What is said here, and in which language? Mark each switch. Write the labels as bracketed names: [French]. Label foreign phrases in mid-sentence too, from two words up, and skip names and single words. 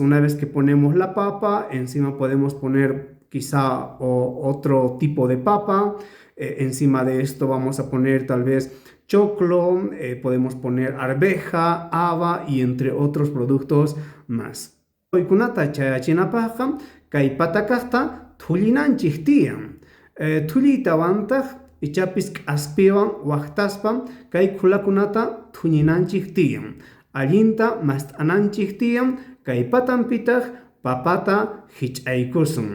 [Spanish] Una vez que ponemos la papa, encima podemos poner quizá otro tipo de papa. Encima de esto vamos a poner tal vez choclo, podemos poner arveja, haba y entre otros productos más. [Quechua] Hoykunata chayachinapaqqa kay patakaqta tullinanchik tiyan. Tulliytawantaq ichapis k'aspiwan waqtaspam kay khulakunata thuñinanchik tiyan. Allinta mast'ananchik tiyan kay patanpitaq papata hich'aykusun.